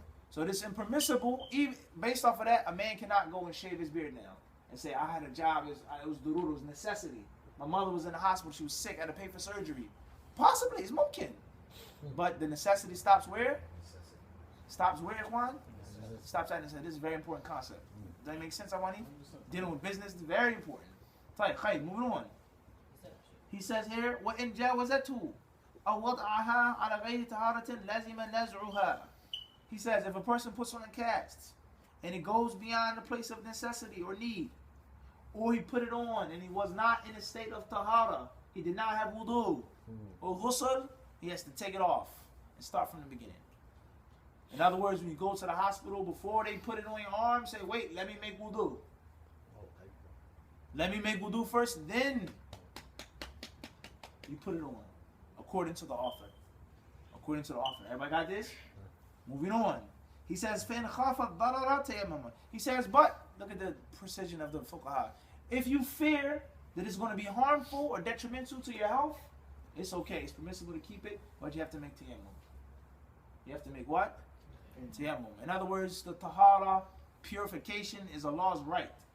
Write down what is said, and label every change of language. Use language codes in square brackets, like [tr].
[en] So this is impermissible. Even based off of that, a man cannot go and shave his beard now and say, I had a job, it was durur, it was necessity. My mother was in the hospital, she was sick, I had to pay for surgery. Possibly, it's mumkin. But the necessity stops where? Stops where, Juan? Stops at necessity. This is a very important concept. Does that make sense, Awani? Dealing with business is very important. Tayyib, moving on. He says here, [ar] وَإِنْ جَاوَزَتْهُ أَوْ وَضْعَهَا عَلَى غَيْرِ طَهَارَةٍ لَزِمَ نَزْعُهَا. [en] He says, if a person puts on a cast and it goes beyond the place of necessity or need, or he put it on and he was not in a state of tahara, he did not have wudu or ghusl, he has to take it off and start from the beginning. In other words, when you go to the hospital, before they put it on your arm, say, wait, let me make wudu. Let me make wudu first, then you put it on, according to the author. According to the author. Everybody got this? Moving on. He says, [ar] فَإِنْ خَافَ الضَّرَرَ تَيَمَّمَ. [en] He says, but, look at the precision of the fuqaha. If you fear that it's going to be harmful or detrimental to your health, it's okay. It's permissible to keep it, but you have to make tayammum. You have to make what? Tayammum. In other words, the tahara, purification, is Allah's right.